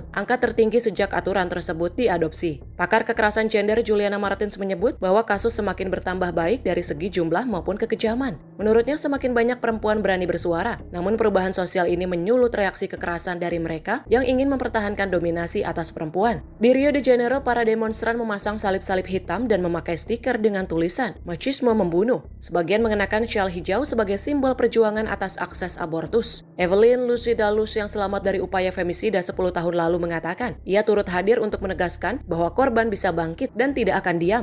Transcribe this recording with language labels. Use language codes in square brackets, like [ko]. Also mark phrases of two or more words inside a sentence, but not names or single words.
[id] Angka tertinggi sejak aturan tersebut diadopsi. Pakar kekerasan gender Juliana Martins menyebut bahwa kasus semakin bertambah baik dari segi jumlah maupun kekejaman. Menurutnya semakin banyak perempuan berani bersuara, namun perubahan sosial ini menyulut reaksi kekerasan dari mereka yang ingin mempertahankan dominasi atas perempuan. Di Rio de Janeiro, para demonstran memasang salib-salib hitam dan memakai stiker dengan tulisan "Machismo membunuh". Sebagian mengenakan syal hijau sebagai simbol perjuangan atas akses abortus. Evelyn Lucidalus yang selamat dari upaya femisida 10 tahun lalu mengatakan, ia turut hadir untuk menegaskan bahwa korban bisa bangkit dan tidak akan diam.